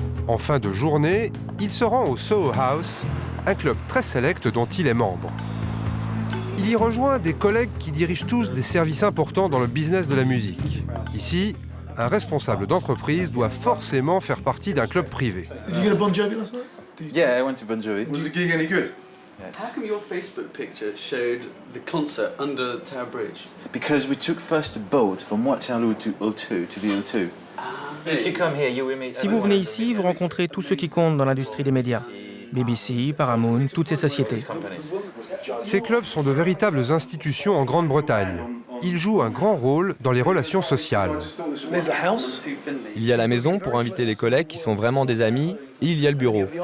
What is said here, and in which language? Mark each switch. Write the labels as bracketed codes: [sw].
[fr] En fin de journée, il se rend au Soho House, un club très sélect dont il est membre. Il y rejoint des collègues qui dirigent tous des services importants dans le business de la musique. Ici, un responsable d'entreprise doit forcément faire partie d'un club privé. [en] Did you go to Bon Jovi last night? Yeah, I went to Bon Jovi. Was the gig any good? How come your Facebook picture showed the concert under Tower Bridge? Because we took first a boat from Waterloo to O2, to the O2. If you come here, you will meet... [fr] Si vous venez ici, vous rencontrez tous ceux qui comptent dans l'industrie des médias. BBC, Paramount, toutes ces sociétés. Ces clubs sont de véritables institutions en Grande-Bretagne. Ils jouent un grand rôle dans les relations sociales. Il y a la maison pour inviter les collègues qui sont vraiment des amis, et il y a le bureau.